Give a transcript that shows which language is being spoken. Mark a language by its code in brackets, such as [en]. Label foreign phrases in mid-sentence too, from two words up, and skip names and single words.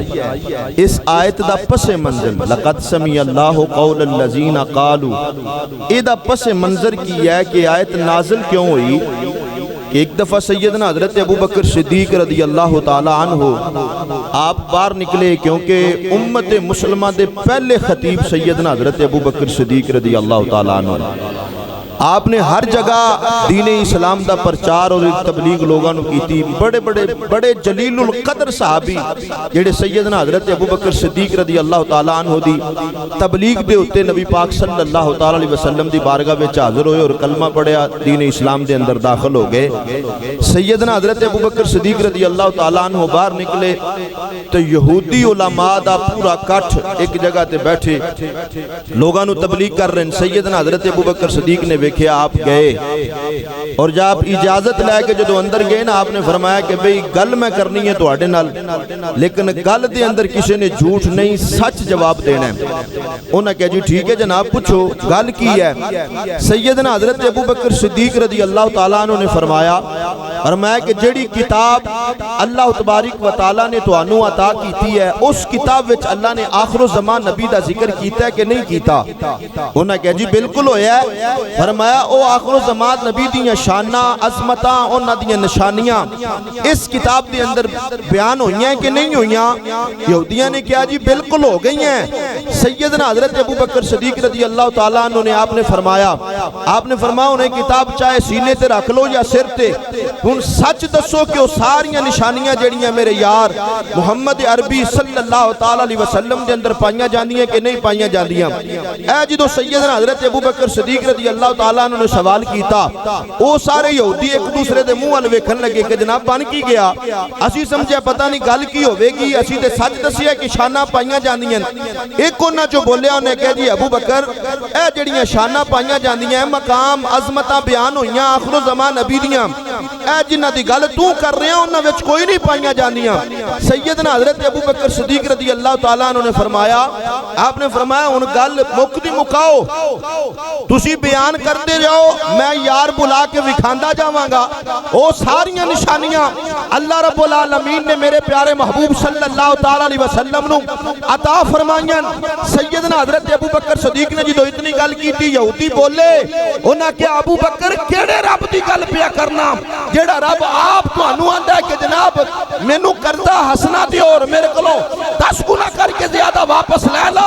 [pa] اس آیت دا پس منظر [ar] لقد سمع اللہ قول الذین قالوا، [pa] اے دا پس منظر کی ہے کہ آیت نازل کیوں ہوئی کہ ایک دفعہ سیدنا حضرت ابو بکر صدیق رضی اللہ تعالی عنہ آپ باہر نکلے، کیونکہ امت مسلمہ دے پہلے خطیب سیدنا حضرت ابو بکر صدیق رضی اللہ تعالی عنہ آپ نے ہر جگہ دین اسلام دا پرچار اور تبلیغ لوگاں نو کیتی۔ بڑے جلیل القدر صحابی جڑے سیدنا حضرت ابو بکر صدیق رضی اللہ تعالی عنہ دی تبلیغ دے اتے نبی پاک صلی اللہ تعالی علیہ وسلم دی بارگاہ وچ حاضر ہوئے اور کلمہ پڑھیا، دین اسلام دے اندر داخل ہو گئے۔ سیدنا حضرت ابو بکر صدیق رضی اللہ تعالی عنہ باہر نکلے تو یہودی علماء دا پورا کٹھ ایک جگہ تے بیٹھے لوگاں نو تبلیغ کر رہے ہیں۔ سیدنا حضرت ابو بکر صدیق نے دیکھے آپ گئے اور جب آپ اجازت لے کے جدو اندر گئے نا، آپ نے فرمایا کہ بھئی گل میں کرنی ہے تواڈے نال، لیکن گل دے اندر کسی نے جھوٹ نہیں سچ جواب دینا ہے۔ انہوں نے کہا جی ٹھیک ہے جناب پوچھو گل کی ہے۔ سیدنا حضرت ابو بکر صدیق رضی اللہ تعالیٰ عنہ نے فرمایا کہ جڑی کتاب اللہ تبارک و تعالیٰ نے توانو عطا کیتی ہے اس کتاب وچ اللہ نے آخر الزمان نبی دا ذکر کیتا ہے کہ نہیں کیتا؟ انہوں نے کہا جی بالکل ہویا ہے۔ فرمایا او آخر الزمان نبی دیاں شانہ عظمتاں انہاں دیاں نشانیاں اس کتاب دے اندر بیان ہوئی ہیں کہ نہیں ہوئی ہیں؟ یہودیاں نے کہا جی بالکل ہو گئی ہیں۔ سیدنا حضرت ابو بکر صدیق رضی اللہ تعالیٰ عنہ نے آپ نے فرمایا انہیں کتاب چاہے سینے تے رکھ لو یا سر تے، ہن سچ دسو کہ وہ ساریاں نشانیاں جڑیاں میرے یار محمد عربی صلی اللہ تعالیٰ علیہ وسلم دے اندر پائیاں جاندیاں کہ نہیں پائیاں جاندیاں؟ اے جدو سیدنا حضرت ابو بکر صدیق رضی اللہ تعالیٰ عنہ نے سوال کیتا، وہ سارے یہودی ایک دوسرے دے منہ ول ویکھن لگے کہ جناب بن کی گیا؟ اسی سمجھے پتہ نہیں گل کی ہوے گی، اسی تے سچ دسیا کہ شاناں پائیاں جاندیاں۔ ایک انہاں جو بولیا انہیں کہا جی ابو بکر اے جڑیاں شاناں پائیاں جاندیاں مقام عظمتاں بیان ہویاں آخر الزمان نبی دیاں، اے جنہ دی گل تو کر رہے ہیں انہاں وچ کوئی نہیں پائیاں جاندیاں۔ سیدنا حضرت ابو بکر صدیق رضی اللہ تعالیٰ عنہ نے فرمایا، آپ نے فرمایا ان گل مکدی مکاؤ، تسی بیان کرتے جاؤ، میں یار بلا کے وکھاندا جاواں گا۔ او ساریاں نشانیاں اللہ رب العالمین نے میرے پیارے محبوب صلی اللہ تعالیٰ علیہ وسلم نو عطا فرمائیاں۔ سیدنا حضرت ابو بکر صدیق نے جدو اتنی گل کی تھی، یہودی بولے انہاں کہ ابو بکر کیڑے رب دی گل پیا کرنا جیڑا رب آپ تو انو آندہ ہے کہ جناب مینو کردہ ہسنا دی اور میرے کلو 10 گنا کر کے زیادہ واپس لے لو۔